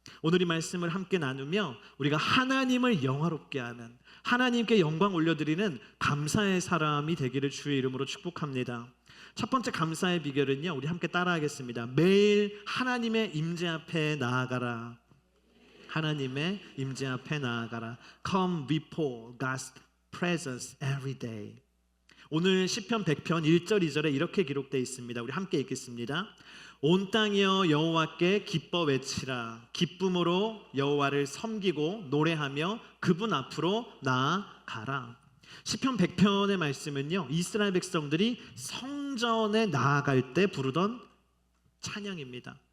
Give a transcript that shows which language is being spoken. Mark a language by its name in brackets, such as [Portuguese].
[Korean] 오늘 이 말씀을 함께 나누며 우리가 하나님을 영화롭게 하는, 하나님께 영광 올려드리는 감사의 사람이 되기를 주의 이름으로 축복합니다. 첫 번째 감사의 비결은요, 우리 함께 따라하겠습니다. 매일 하나님의 임재 앞에 나아가라. 하나님의 임재 앞에 나아가라. [English] Come before God's presence every day. [Korean] 오늘 시편 100편 1절 2절에 이렇게 기록되어 있습니다. 우리 함께 읽겠습니다. 온 땅이여 여호와께 기뻐 외치라. 기쁨으로 여호와를 섬기고 노래하며 그분 앞으로 나아가라. 시편 100편의 말씀은요, 이스라엘 백성들이 성전에 나아갈 때 부르던 찬양입니다.